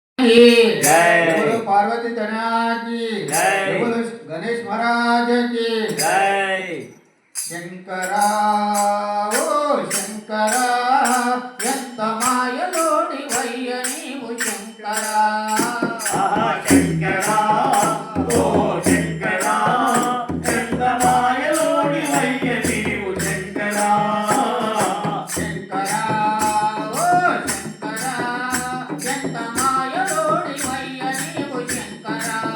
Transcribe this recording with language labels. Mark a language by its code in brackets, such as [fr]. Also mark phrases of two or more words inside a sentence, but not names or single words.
[hi] जय पार्वती तनया की जय गणेश महाराज की जय शंकरा ओ शंकरा [te] ఎంత మాయలోని వయ్య నీవు శంకరా శంకరా ఓ శంకరా ఎంత మాయలోని వయ్య నీవు శంకరా శంకరా ఓ శంకరా ఎంత మాయలోని వయ్య నీవు శంకరా